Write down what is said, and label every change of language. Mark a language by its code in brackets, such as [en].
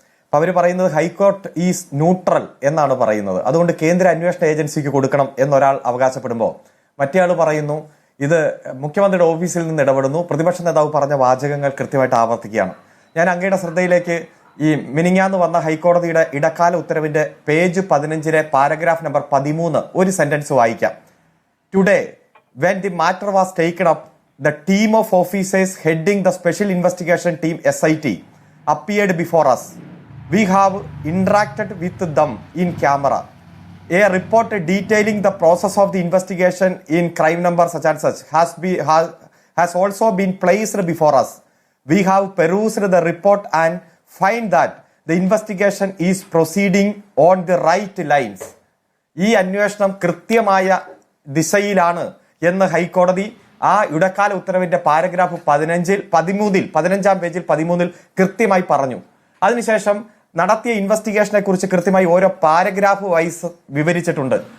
[ml] അപ്പൊ അവർ പറയുന്നത് [en] high court is neutral [ml] എന്നാണ് പറയുന്നത്, അതുകൊണ്ട് കേന്ദ്ര അന്വേഷണ ഏജൻസിക്ക് കൊടുക്കണം എന്നൊരാൾ അവകാശപ്പെടുമ്പോൾ മറ്റേയാൾ പറയുന്നു ഇത് മുഖ്യമന്ത്രിയുടെ ഓഫീസിൽ നിന്ന് ഇടപെടുന്നു. പ്രതിപക്ഷ നേതാവ് പറഞ്ഞ വാചകങ്ങൾ കൃത്യമായിട്ട് ആവർത്തിക്കുകയാണ്. ഞാൻ അങ്ങയുടെ ശ്രദ്ധയിലേക്ക് ഈ മിനിങ്ങാന്ന് വന്ന ഹൈക്കോടതിയുടെ ഇടക്കാല ഉത്തരവിന്റെ പേജ് 15 പാരഗ്രാഫ് നമ്പർ 13 ഒരു സെന്റൻസ് വായിക്കാം. [en] Today when the matter was taken up, the team of officers heading the special investigation team SIT appeared before us. We have interacted with them in camera. A report detailing the process of the investigation in crime number such and such has also been placed before us. We have perused the report and find that the investigation is proceeding on the right lines. [ml] ഈ അന്വേഷണം കൃത്യമായ ദിശയിലാണ് എന്ന് ഹൈക്കോടതി ആ ഇടക്കാല ഉത്തരവിന്റെ paragraph 15-ാം പേജിൽ 13 കൃത്യമായി പറഞ്ഞു. അതിനുശേഷം നടത്തിയ ഇൻവെസ്റ്റിഗേഷനെ കുറിച്ച് കൃത്യമായി ഓരോ പാരഗ്രാഫ് വൈസ് വിവരിച്ചിട്ടുണ്ട്.